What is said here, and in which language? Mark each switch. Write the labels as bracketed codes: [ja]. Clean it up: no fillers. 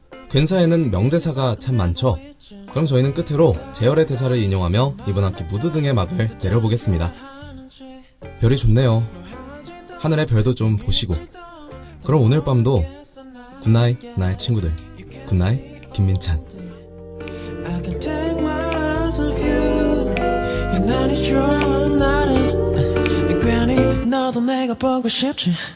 [ko] 괜사에는 명대사가 참 많죠. 그럼 저희는 끝으로 제열의 대사를 인용하며 이번 학기 무드등의 막을 내려보겠습니다. 별이 좋네요. 하늘의 별도 좀 보시고. 그럼 오늘 밤도 굿나잇 나의 친구들. 굿나잇 김민찬. [en] I can take my eyes off you. [ko] 유난히 좋은 날은 괜히 너도 내가 보고 싶지.